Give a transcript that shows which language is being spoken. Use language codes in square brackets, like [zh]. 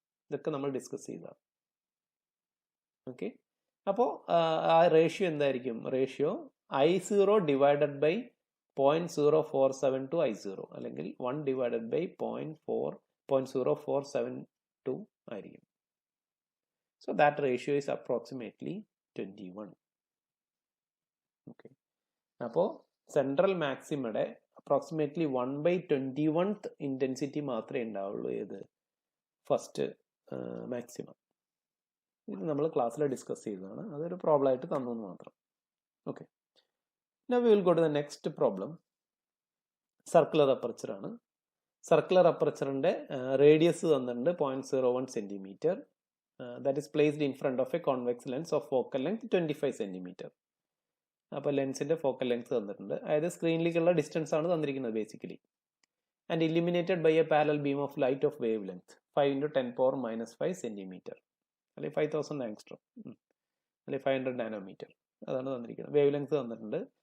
[ml] ഇതൊക്കെ നമ്മൾ ഡിസ്കസ് ചെയ്തതാണ്. ഓക്കെ, അപ്പോൾ ആ റേഷ്യോ എന്തായിരിക്കും? Ratio I0 divided by 0.0472 I0 അല്ലെങ്കിൽ 1 ഡിവൈഡഡ് ബൈ 0.0472 ആയിരിക്കും. [en] So that ratio is approximately 21. [ml] Okay, അപ്പോൾ സെൻട്രൽ മാക്സിമയുടെ അപ്രോക്സിമേറ്റ്ലി 1/21th ഇൻറ്റൻസിറ്റി മാത്രമേ ഉണ്ടാവുള്ളൂ. ഏത്? First maximum. ഇത് നമ്മൾ ക്ലാസ്സിൽ ഡിസ്കസ് ചെയ്തതാണ്. അതൊരു പ്രോബ്ലം ആയിട്ട് തന്നു എന്ന് മാത്രം. Okay, [en] now we will go to the next problem. [ml] Circular aperture ആണ്. സർക്കുലർ അപ്പർച്ചറിൻ്റെ റേഡിയസ് തന്നിട്ടുണ്ട് 0.01 centimetre. [en] That is placed in front of a convex lens of focal length 25 cm. [ml] അപ്പോൾ ലെൻസിൻ്റെ ഫോക്കൽ ലെങ്ത് തന്നിട്ടുണ്ട്. അതായത് സ്ക്രീനിലേക്കുള്ള ഡിസ്റ്റൻസ് ആണ് തന്നിരിക്കുന്നത് basically. [en] and illuminated by a parallel beam of light of wavelength 5 × 10⁻⁵ centimetre, [ml] അല്ലെങ്കിൽ 5000 angstrom, അല്ലെങ്കിൽ 500 nanometre. അതാണ് തന്നിരിക്കുന്നത്. Wave length തന്നിട്ടുണ്ട്.